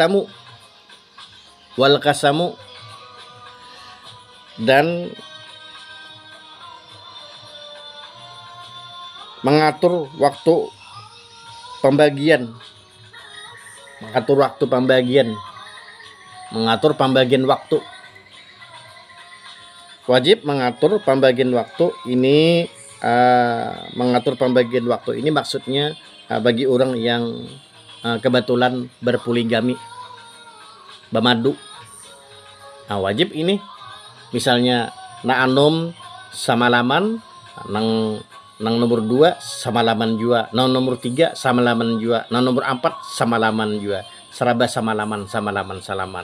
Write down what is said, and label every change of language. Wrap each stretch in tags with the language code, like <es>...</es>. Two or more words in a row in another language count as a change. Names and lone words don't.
<id>kasamu dan mengatur waktu pembagian, mengatur pembagian waktu. Wajib mengatur pembagian waktu ini. Mengatur pembagian waktu ini maksudnya bagi orang yang kebetulan berpoligami, bamadu.</id> <bjn>Nah, wajib ini misalnya anom samalaman nang nomor 2 samalaman jua, nang nomor 3 samalaman jua, nang nomor 4 samalaman jua, seraba samalaman salaman.</bjn>